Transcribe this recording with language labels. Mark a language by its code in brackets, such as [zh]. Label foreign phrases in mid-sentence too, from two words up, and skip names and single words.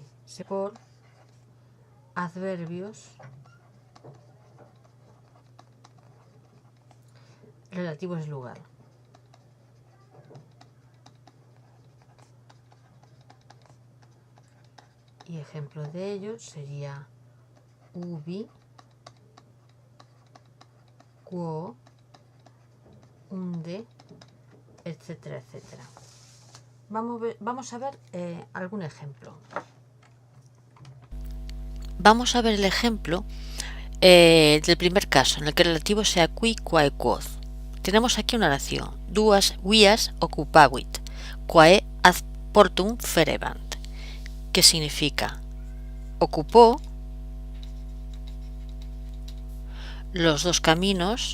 [es] Por adverbios relativos de lugar. Y ejemplo de ello sería [la] ubi, quo, unde, [es] etcétera, etcétera. Vamos a ver algún ejemplo. Vamos a ver el ejemplo del primer caso, en el que el relativo sea [la] qui, quae, quod. [es] Tenemos aquí una oración: [la] duas vias occupavit, quae ad portum ferebant, [es] que significa: ocupó los dos caminos